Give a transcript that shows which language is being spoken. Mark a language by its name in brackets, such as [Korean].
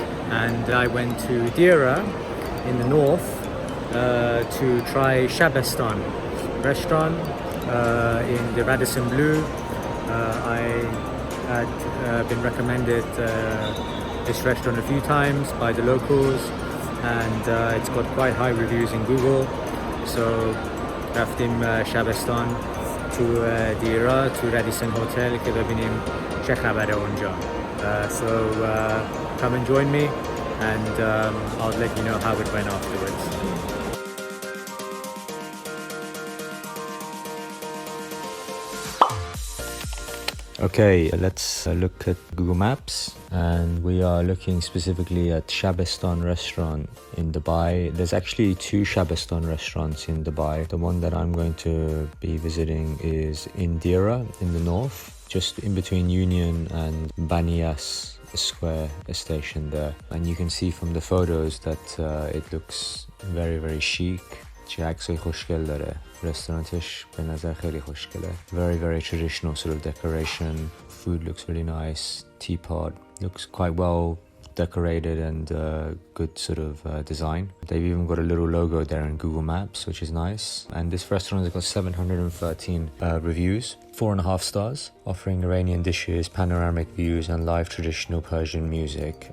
[English] And I went to Deira in the north to try Shabestan Restaurant in the Radisson Blu. I had been recommended this restaurant a few times by the locals, and it's got quite high reviews in Google. [Persian] So رفتیم شبستان تو دیرا تو رادیسون هتل که ببینیم چه خبره اونجا. [English] So come and join me, and I'll let you know how it went afterwards. Okay, let's look at Google Maps, and we are looking specifically at Shabestan Restaurant in Dubai. There's actually two Shabestan restaurants in Dubai. The one that I'm going to be visiting is in Deira in the north, just in between Union and Banias Square station there. And you can see from the photos that it looks very, very chic. [Persian] چه عکسای خوشگل داره. رستورانتش به نظر خیلی خوشگله. [English] Very, very traditional sort of decoration. Food looks really nice. Teapot looks quite well decorated and good sort of design. They've even got a little logo there in Google Maps, which is nice. And this restaurant has got 713 reviews, 4.5 stars, offering Iranian dishes, panoramic views, and live traditional Persian music.